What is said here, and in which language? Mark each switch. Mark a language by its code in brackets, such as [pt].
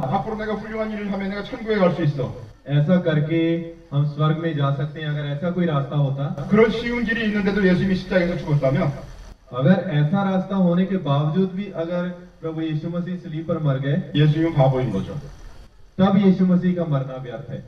[ko] 앞으로 내가 훌륭한 일을 하면 내가 천국에 갈 수 있어. [hi] ऐसा करके हम स्वर्ग में जा सकते हैं, अगर ऐसा कोई रास्ता होता। [ko] 그런 쉬운 길이 있는데도 예수님이 십자가에서 죽었다면 [hi] अगर ऐसा रास्ता होने के बावजूद भी अगर प्रभु यीशु मसीह सलीब पर मर गए, [ko] 예수님은 바보인 거죠. [hi] तब यीशु मसीह का मरना व्यर्थ है।